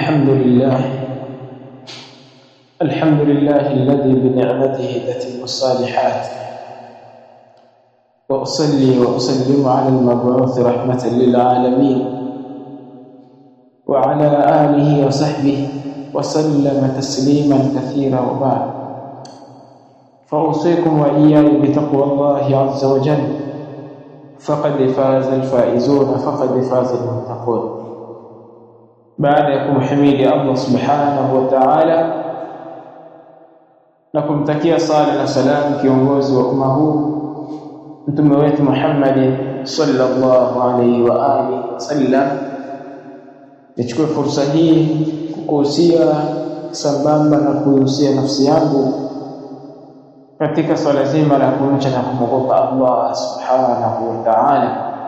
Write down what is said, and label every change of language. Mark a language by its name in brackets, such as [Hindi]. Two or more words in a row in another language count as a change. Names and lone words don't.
[Arabic] الحمد لله الذي بنعمته تتم الصالحات، وأصلي وأسلم على المبعوث رحمة للعالمين وعلى آله وصحبه وسلم تسليما كثيرا، وبعد، فأوصيكم وإياي بتقوى الله عز وجل، فقد فاز الفائزون، فقد فاز المتقون. [Swahili] Baada ya kumhimidi [Arabic] الله سبحانه وتعالى [Swahili] na kumtakia sala na salamu kiongozi wa umma huu mtume wetu Muhammad [Arabic] صلى الله عليه وآله وسلم, [Swahili] nichukue fursa hii kukuhusia sambamba na kuhusia nafsi yangu katika swala zima la kumcha na kumwogopa [Arabic] الله سبحانه وتعالى,